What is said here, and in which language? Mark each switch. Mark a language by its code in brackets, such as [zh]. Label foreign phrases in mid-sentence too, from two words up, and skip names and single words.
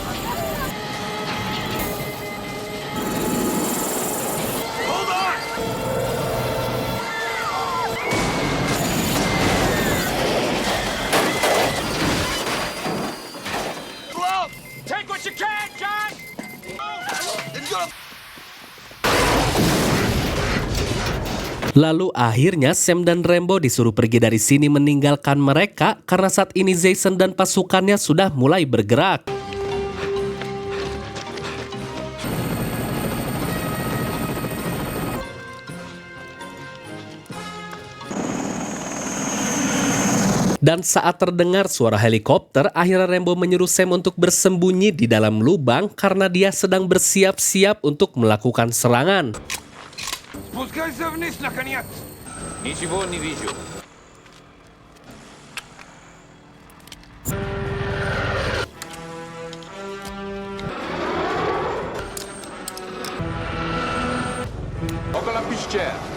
[en] Take what you can, John! [id] Lalu akhirnya Sam dan Rambo disuruh pergi dari sini meninggalkan mereka karena saat ini Jason dan pasukannya sudah mulai bergerak. Dan saat terdengar suara helikopter, akhirnya Rambo menyuruh Sam untuk bersembunyi di dalam lubang karena dia sedang bersiap-siap untuk melakukan serangan. [ru] Спускайся вниз, наконец! Ничего не вижу. Около пещер.